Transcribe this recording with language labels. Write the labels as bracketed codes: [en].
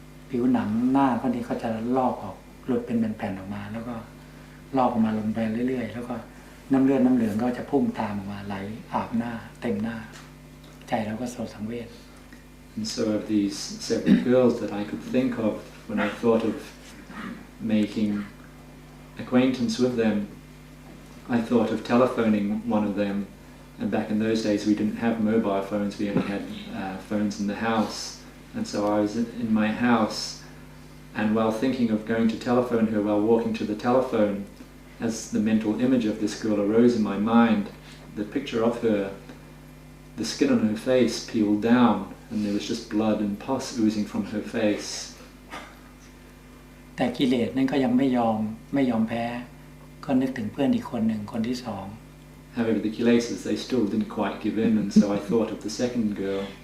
[th] ผิวหนังหน้าเขานี่เขาจะลอกออกหลุดเป็นแผ่นๆออกมาแล้วก็ลอกออกมาลงไปเรื่อยๆแล้วก็น้ำเลือดน้ำเหลืองก็จะพุ่งตามออกมาไหลอาบหน้าเต็มหน้าใจเราก็โศกสังเวช [en] And so of these several girls that I could think of when I thought of making acquaintance with them, I thought of telephoning one of them, and back in those days we didn't have mobile phones, we only had phones in the house, and so I was in my house, and while thinking of going to telephone her, while walking to the telephone, as the mental image of this girl arose in my mind, the picture of her the skin on her face peeled down and there was just blood and pus oozing from her face. [th] แต่กิเลสนั่นก็ยังไม่ยอมแพ้ก็นึกถึงเพื่อนอีกคนหนึ่งคนที่สอง [en] However, the kilesas, they still didn't quite give in, and so I thought of the second girl.